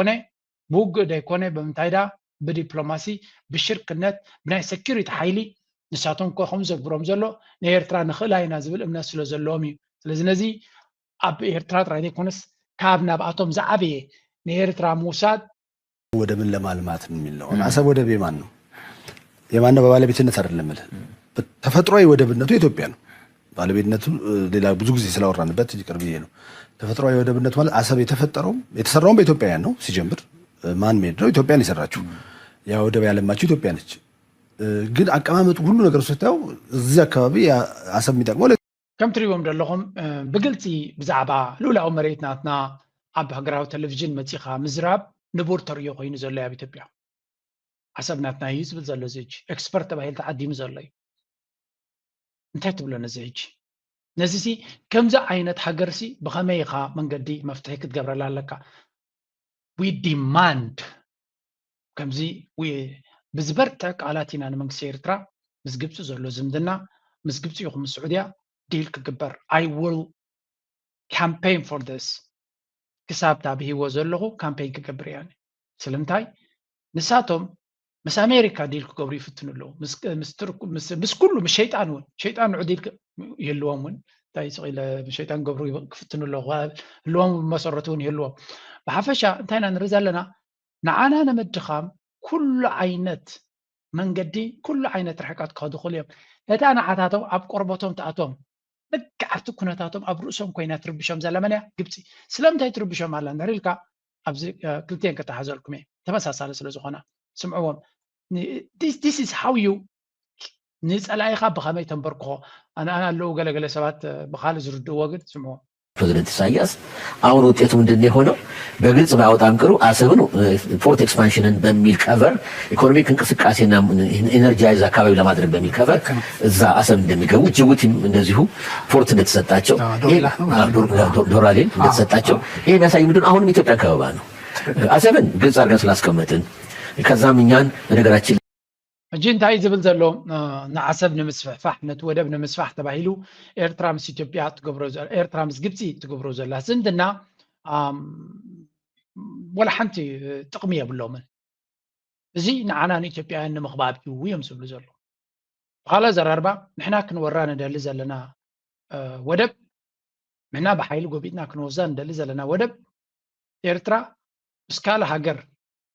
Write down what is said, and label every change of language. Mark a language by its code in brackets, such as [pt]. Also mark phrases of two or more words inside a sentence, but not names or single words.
[ti] ደይኮነ ብምንታይ ዳ ብዲፕሎማሲ ብሽርክነት ብናይ ሴኪሪቲ ሓይሊ ንሳቶም ከምኡ ዘግብሮም ዘሎ ንኤርትራ ንኽእላ ኢና ዝብል እምነት ስለ ዘለዎም እዩ ስለዚ ነዚ ኣብ ኤርትራ ጥራይ ዘይኮነስ ካብ ናብኣቶም ዝዓበየ ንኤርትራ ምውሳድ [am] ወደብን ለማልማት የሚል ነው። አሰብ ወደብ የማን ነው? የማን ነው? በባለቤትነት አይደለም ማለት ተፈጥሯዊ ወደብነቱ ኢትዮጵያ ነው። ባለቤትነቱ ሌላ ብዙ ጊዜ ስላወራንበት ይቅርብ ይሄ ነው። ተፈጥሯዊ ወደብነቱ ማለት አሰብ የተሰራው በኢትዮጵያውያን ነው። ሲጀምር [en] man made [am] ነው? ኢትዮጵያን የሰራችው ያ ወደብ ያለማችው ኢትዮጵያ ነች። ግን አቀማመጡ ሁሉ ነገር ስታዩ እዚህ አካባቢ አሰብ የሚጠቅመው [ti] ከም ትሪእዎም ዘለኹም ብግልፂ ብዛዕባ ልኡላዊ መሬት ናትና ኣብ ሃገራዊ ቴሌቭዥን መፂኻ ምዝራብ ንቡር ተርእዮ ኮይኑ ዘሎ ኣብ ኢትዮጵያ አሰብ ናትና እዩ ዝብል ዘሎ እዚ ሕጂ ኤክስፐርት ተባሂሉ ተዓዲሙ ዘሎ እዩ እንታይ ትብሎ ነዚ ሕጂ ነዚ ሲ ከምዚ ዓይነት ሃገር ሲ ብኸመይ ኢኻ መንገዲ መፍትሒ ክትገብረላ ኣለካ [en] we demand [ti] ከምዚ ብዝበርትዕ ቃላት ኢና ንመንግስቲ ኤርትራ ምስ ግብፂ ዘሎ ዝምድና ምስ ግብፂ ይኹም ምስ ስዑድያ ዲል ክግበር [en] I will campaign for this [ti] ክሳብ ታብሂዎ ዘለኹ ካምፔይን ክገብር እያ ስለምንታይ ንሳቶም ምስ ኣሜሪካ ዲል ክገብሩ ይፍትኑ ኣለዉ ምስ ኩሉ ምስ ሸይጣን እውን ሸይጣን ንዑ ዲል ይህልዎም እውን እንታይ ስቂለ ሸይጣን ገብሩ ክፍትኑ ኣለዉ ህልዎም መሰረቱ እውን ይህልዎም ብሓፈሻ እንታይ ኢና ንርኢ ዘለና ንዓና ነመድኻም ኩሉ ዓይነት መንገዲ ኩሉ ዓይነት ርሕቀት ክኸዱ ክእሉ እዮም እታ ንዓታቶም ኣብ ቆርበቶም ተኣቶም ብቃዕቲ ኩነታቶም ኣብ ርእሶም ኮይና ትርብሾም ዘላ መን እያ ግብፂ ስለምንታይ ትርብሾም ኣላ ንሪኢልካ ኣብዚ ክልቲአን ከተሓዘልኩም እየ ተመሳሳሊ ስለ ዝኾና ስምዕዎም [en] this is how you [ti] ንፀላኢኻ ብኸመይ ተንበርክኾ ኣነ ኣለዉ ገለገለ ሰባት ብካልእ ዝርድእዎ ግን ስምዕዎም [am] ፕሬዚደንት ኢሳያስ አሁን ውጤቱ ምንድን የሆነው በግልጽ ባያወጣም ቅሩ አሰብን [en] port expansionን [am] በሚል ከቨር ኢኮኖሚክ እንቅስቃሴና ኢነርጂይዝ አካባቢ ለማድረግ በሚል ከቨር እዛ አሰብ እንደሚገቡ ጅቡቲም እንደዚሁ ፖርት እንደተሰጣቸው ዶራሌን እንደተሰጣቸው ይሄ የሚያሳይ ምንድን አሁንም ኢትዮጵያ ከበባ ነው አሰብን ግልጽ አድርገን ስላስቀመጥን ከዛም እኛን ነገራችን [ti] እጂ እንታይ ዝብል ዘሎ ንዓሰብ ንምስፍሕፋሕ ነቲ ወደብ ንምስፋሕ ተባሂሉ ኤርትራ ምስ ኢትዮጵያ ትገብሮ ኤርትራ ምስ ግብፂ ትገብሮ ዘላ ዝምድና ወላ ሓንቲ ጥቕሚ የብሎምን እዚ ንዓና ንኢትዮጵያውያን ንምኽባብ እዩ እዮም ዝብሉ ዘሎ ብኻልእ ዘራርባ ንሕና ክንወራ ንደሊ ዘለና ወደብ ንሕና ብሓይሊ ጎቢጥና ክንወዛ ንደሊ ዘለና ወደብ ኤርትራ ምስ ካልእ ሃገር